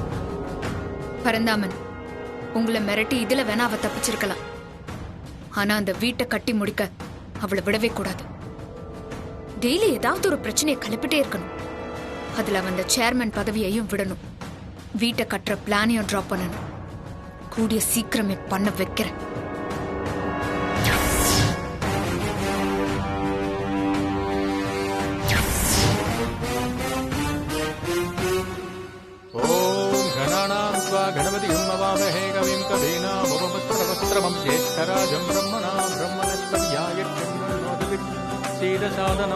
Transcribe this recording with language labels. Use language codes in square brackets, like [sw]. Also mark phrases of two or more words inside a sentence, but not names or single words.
[ta] பரந்தாமன், உங்களை மிரட்டி இதுல வேணா அவ தப்பிச்சிருக்கலாம். ஆனா அந்த வீட்டை கட்டி முடிக்க அவளை விடவே கூடாது. டெய்லி ஏதாவது ஒரு பிரச்சனையை கிளப்பிட்டே இருக்கணும். அதுல அவன் அந்த சேர்மன் பதவியையும் விடணும். வீட்டை கட்டுற பிளானையும் டிராப் பண்ணணும். கூடிய சீக்கிரமே பண்ண வைக்கிறேன். [sa] गणपतिं नमामहे कविं कवीनामुपमस्त्रवस्त्रमं ज्येष्ठराजं ब्रह्मणां ब्रह्मणस्पत्याय क्षीरसादनम्